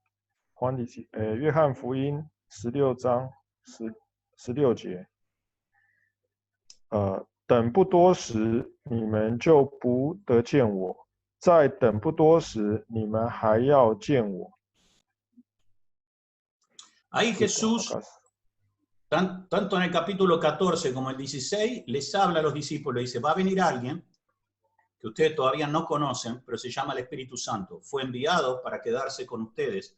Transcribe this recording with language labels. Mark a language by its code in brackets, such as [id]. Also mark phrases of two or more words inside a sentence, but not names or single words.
[zh] 约翰福音16章16节， 等不多时，你们就不得见我；再等不多时，你们还要见我。 [es] Ahí Jesús, tanto en el capítulo 14 como el 16, les habla a los discípulos y dice, va a venir alguien que ustedes todavía no conocen, pero se llama el Espíritu Santo. Fue enviado para quedarse con ustedes.